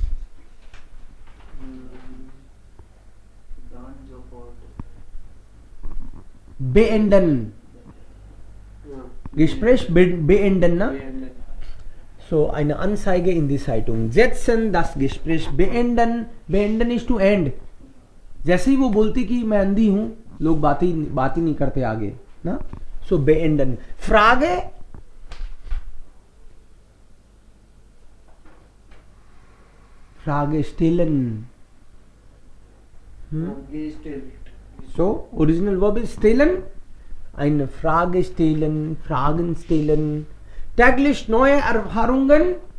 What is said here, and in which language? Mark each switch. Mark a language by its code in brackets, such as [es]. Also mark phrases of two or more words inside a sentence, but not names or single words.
[de] Beenden. Gespräch beenden, ne? So, eine Anzeige in die Zeitung. Setzen, das Gespräch beenden. [en] Beenden is to end. [hi] जैसे ही वो बोलती कि मैं अंधी हूं, लोग बात ही नहीं करते आगे ना. [de] सो beenden. Frage. Frage stellen. [en] So, original verb is stellen. [de] eine Frage stellen, Fragen stellen. Täglich neue Erfahrungen.